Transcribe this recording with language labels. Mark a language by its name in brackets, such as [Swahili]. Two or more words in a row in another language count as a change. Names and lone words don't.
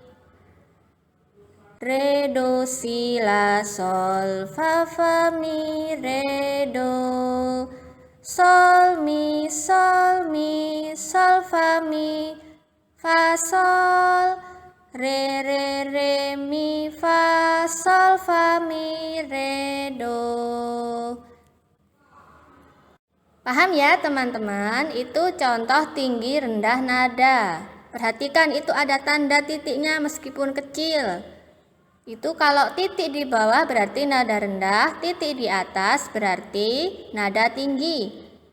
[Indonesian] Re, do, si, la, sol, fa, fa, mi, re, do. Sol, mi, sol, mi, sol, fa, mi, fa, sol. Re, re, re, mi, fa, sol, fa, mi, re, do. Paham ya teman-teman? Itu contoh tinggi rendah nada. Perhatikan itu ada tanda titiknya meskipun kecil. Itu kalau titik di bawah berarti nada rendah, titik di atas berarti nada tinggi.